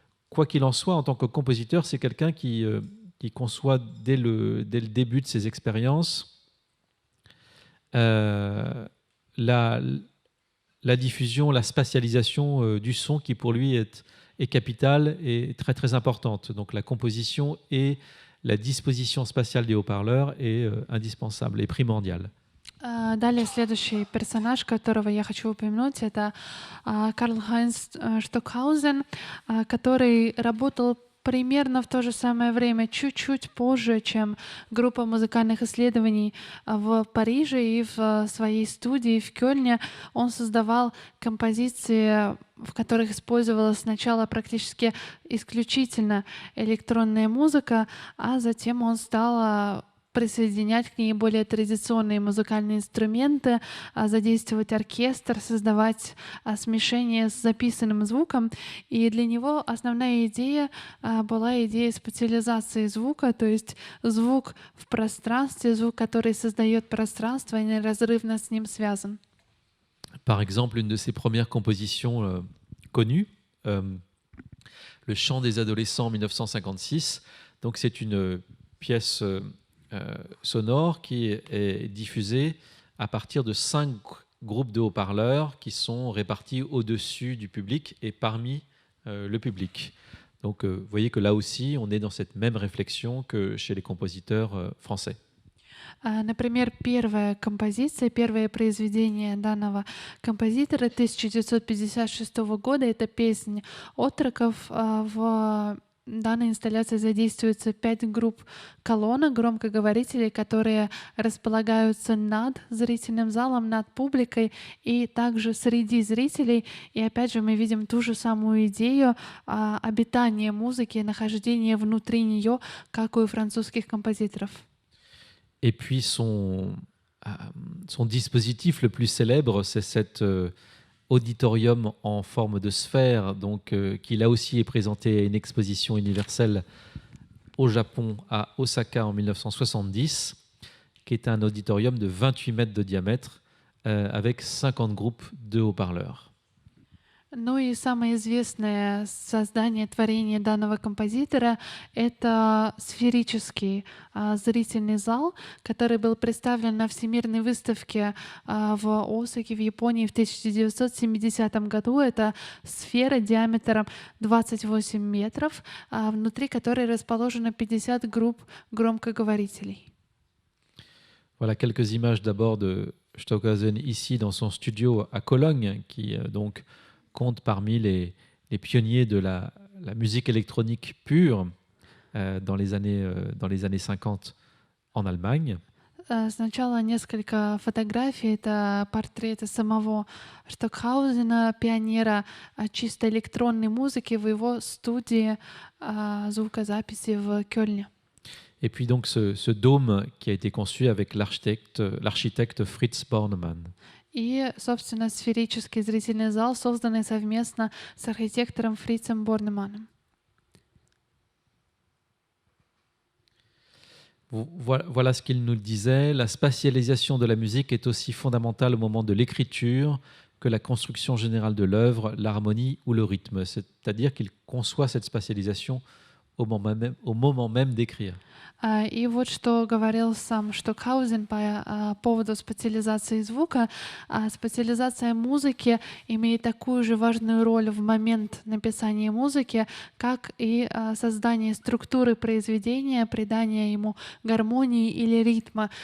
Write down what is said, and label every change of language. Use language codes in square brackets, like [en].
[fr] Quoi qu'il en soit, en tant que compositeur, c'est quelqu'un qui conçoit dès le début de ses expériences la diffusion, la spatialisation du son qui pour lui est capitale et très très importante. Donc la composition et la disposition spatiale des haut-parleurs est indispensable et primordiale. [ru] Далее следующий персонаж, которого я хочу упомянуть, это Карл-Хайнц Штокхаузен, который работал примерно в то же самое время, чуть-чуть позже, чем группа музыкальных исследований в Париже и в своей студии в Кёльне. Он создавал композиции, в которых использовалась сначала практически исключительно электронная музыка, а затем он стал присоединять к ней более традиционные музыкальные инструменты, задействовать оркестр, создавать смешение с записанным звуком. И для него основная идея была идея специализации звука, то есть звук в пространстве, звук, который создает пространство и неразрывно с ним связан. [fr] Par exemple, une de ses premières compositions connues, Le chant des adolescents en 1956. Donc c'est une pièce sonore qui est diffusée à partir de 5 groupes de haut-parleurs qui sont répartis au-dessus du public et parmi le public. Donc vous voyez que là aussi, on est dans cette même réflexion que chez les compositeurs français. [ru] Например, первая композиция, первое произведение данного композитора 1956 года — это песня «Отроков». В данной инсталляции задействуется 5 групп колонок, громкоговорителей, которые располагаются над зрительным залом, над публикой и также среди зрителей. И опять же мы видим ту же самую идею обитания музыки, нахождения внутри нее, как у французских композиторов. [fr] Et puis son dispositif le plus célèbre, c'est cet auditorium en forme de sphère, donc, qui là aussi est présenté à une exposition universelle au Japon, à Osaka en 1970, qui est un auditorium de 28 mètres de diamètre avec 50 groupes de haut-parleurs. [ru] Ну и самое известное создание, творение данного композитора — это сферический зрительный зал, который был представлен на Всемирной выставке в Осаке, в Японии в 1970 году. Это сфера диаметром 28 метров, внутри которой расположено 50 групп громкоговорителей. [fr] Voilà quelques images d'abord de Stockhausen ici dans son studio à Cologne, qui donc compte parmi les pionniers de la musique électronique pure dans les années 50 en Allemagne. [ru] Сначала несколько фотографий. Это портреты самого Штокхаузена, пионера чисто электронной музыки в его студии звукозаписи в Кёльне. [fr] Et puis donc ce dôme qui a été conçu avec l'architecte Fritz Bornemann. [ru] И, собственно, сферический зрительный зал, созданный совместно с архитектором Фрицем Борнеманом. [fr] Voilà ce qu'il nous disait. La spatialisation de la musique est aussi fondamentale au moment de l'écriture que la construction générale de l'œuvre, l'harmonie ou le rythme. C'est-à-dire qu'il conçoit cette spatialisation au moment même d'écrire. [ru] И вот что говорил сам Штокхаузен по поводу специализации звука. Специализация музыки имеет такую же важную роль в момент написания музыки, как и создание структуры произведения, придание ему гармонии или ритма.